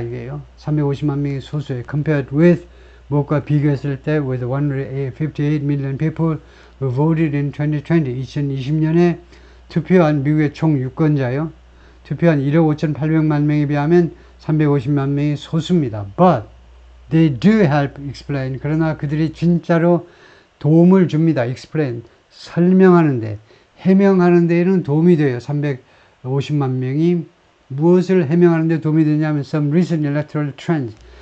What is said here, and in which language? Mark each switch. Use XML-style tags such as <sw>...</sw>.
<ko>이게요. 350만 명이 소수예요.</ko> <en>Compared with,</en> <ko>무엇과 비교했을 때</ko> <en>with 158 million people who voted in 2020,</en> <ko>2020년에 투표한 미국의 총 유권자요. 투표한 1억 5,800만 명에 비하면 350만 명이 소수입니다.</ko> <en>But they do help explain.</en> <ko>그러나 그들이 진짜로 도움을 줍니다.</ko> <en>explain.</en> <ko>설명하는데, 해명하는 데에는 도움이 돼요. 350만 명이 무엇을 해명하는 데 도움이 되냐면</ko> <en>some recent electoral trends.</en>